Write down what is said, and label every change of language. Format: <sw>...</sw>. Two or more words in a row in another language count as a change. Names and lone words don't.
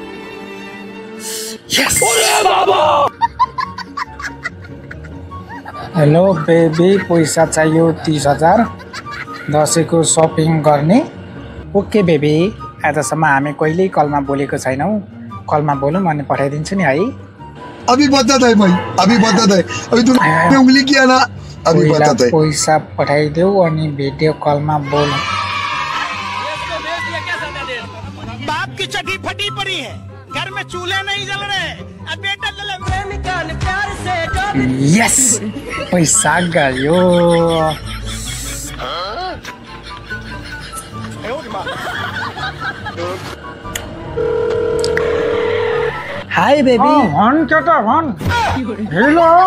<en>hello baby,</en> <ne>पैसा चाहियो 30,000 दसैँको सपिङ गर्ने।</ne> <en>okay baby,</en> <ne>आजसम्म हामी कहिल्यै कलमा बोलेको छैनौँ, कलमा बोलौँ अनि पठाइदिन्छु नि है।</ne> <hi>अभी बताता है भाई, अभी बताता है, अभी तुमने उंगली किया ना, अभी बताता है।</hi> <ne>पैसा पठाइदेऊ अनि भिडियो कलमा बोल।</ne> <hi>बाप की चटी फटी पड़ी है, घर में चूल्हे नहीं जल रहे, अब बेटा ले प्रेमिका ने प्यार से।</hi> <ne>यस, पैसा गयो।</ne> <en>hi baby.</en> <ne>भन केटा भन। हेलो</ne>